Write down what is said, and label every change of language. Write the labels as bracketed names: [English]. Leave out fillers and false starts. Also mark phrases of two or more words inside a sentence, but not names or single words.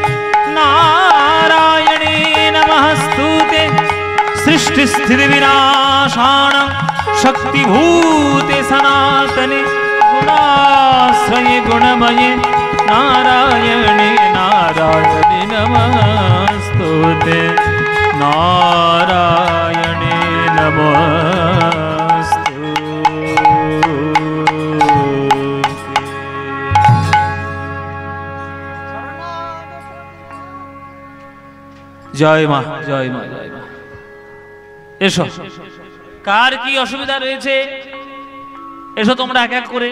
[Sanskrit] नारायणे नमस्तुते सृष्टि स्थिति विनाशान शक्तिभूते सनातने गुणाश्रये गुणमये नारायणे नारायणे नमस्तुते नारायणे नमस्तुते। [Bangla] জয় মা, জয় মা, জয় মা। এসো, কার কি অসুবিধা রয়েছে এসো তোমরা এক এক করে।